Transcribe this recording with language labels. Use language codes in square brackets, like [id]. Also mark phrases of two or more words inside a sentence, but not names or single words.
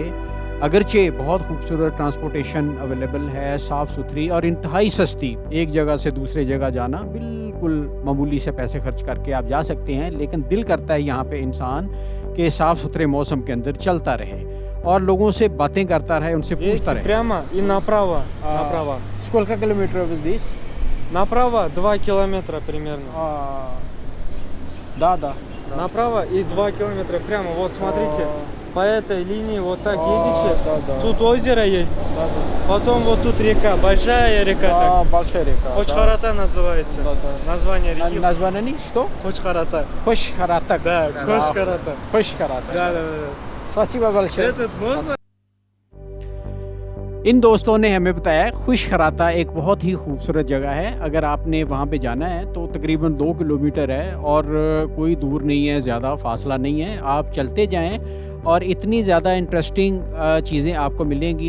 [hi] अगरचे बहुत खूबसूरत [en] transportation available [hi] है, साफ़ सुथरी और इंतहाई सस्ती। एक जगह से दूसरे जगह जाना बिल्कुल मामूली से पैसे खर्च करके आप जा सकते हैं, लेकिन दिल करता है यहाँ पे इंसान के साफ़ सुथरे मौसम के अंदर चलता रहे और लोगों से बातें करता रहे, उनसे पूछता रहे। [ru] Прямо и направо, направо. Сколько километров здесь? Направо 2 километра примерно. Да. Направо и 2 километра прямо. Вот смотрите, по этой линии вот так едете. Тут озеро есть. Потом вот тут река, большая река. Большая река. Хочхарата называется. Название реки. Название что? Хочхарата. Хочхарата. Да, Хочхарата. Хочхарата. Да. Спасибо большое. Этот можно? [hi] इन दोस्तों ने हमें बताया खुशखराता एक बहुत ही खूबसूरत जगह है। अगर आपने वहाँ पे जाना है तो तकरीबन 2 किलोमीटर है और कोई दूर नहीं है, ज़्यादा फासला नहीं है। आप चलते जाएं और इतनी ज़्यादा इंटरेस्टिंग चीज़ें आपको मिलेंगी।